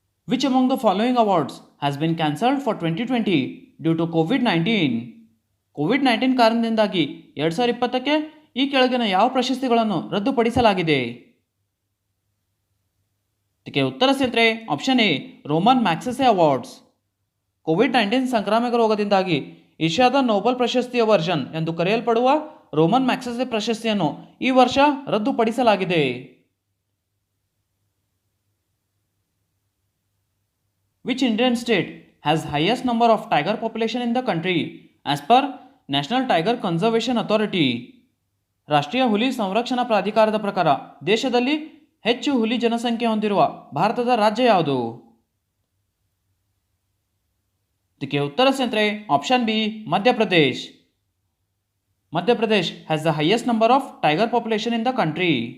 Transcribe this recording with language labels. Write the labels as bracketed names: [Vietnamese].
[English] Which among the following awards has been cancelled for 2020 due to COVID-19? [Kannada] COVID-19 ಕಾರಣದಿಂದಾಗಿ 2020ಕ್ಕೆ ಈ ಕೆಳಗಿನ ಯಾವ ಪ್ರಶಸ್ತಿಗಳನ್ನು ರದ್ದುಪಡಿಸಲಾಗಿದೆ? ಇದಕ್ಕೆ ಉತ್ತರ ಸ್ನೇಹಿತರೆ option A Roman Magsaysay awards. COVID-19 ಸಾಂಕ್ರಾಮಿಕ ರೋಗದಿಂದಾಗಿ ಏಷ್ಯಾದ ನೋಬೆಲ್ ಪ್ರಶಸ್ತಿಯ ವರ್ಷನ್ ಎಂದು ಕರೆಯಲ್ಪಡುವ ರೋಮನ್ ಮ್ಯಾಗ್ಸೆಸೆ ಪ್ರಶಸ್ತಿಯನ್ನು ಈ ವರ್ಷ ರದ್ದುಪಡಿಸಲಾಗಿದೆ. [English] Which Indian state has highest number of tiger population in the country as per National Tiger Conservation Authority? [Kannada] ರಾಷ್ಟ್ರೀಯ ಹುಲಿ ಸಂರಕ್ಷಣಾ ಪ್ರಾಧಿಕಾರದ ಪ್ರಕಾರ ದೇಶದಲ್ಲಿ ಹೆಚ್ಚು ಹುಲಿ ಜನಸಂಖ್ಯೆ ಹೊಂದಿರುವ ಭಾರತದ ರಾಜ್ಯ ಯಾವುದು? ಇದಕ್ಕೆ ಉತ್ತರ ಸ್ನೇಹಿತರೆ option B Madhya Pradesh. [English] Madhya Pradesh has the highest number of tiger population in the country.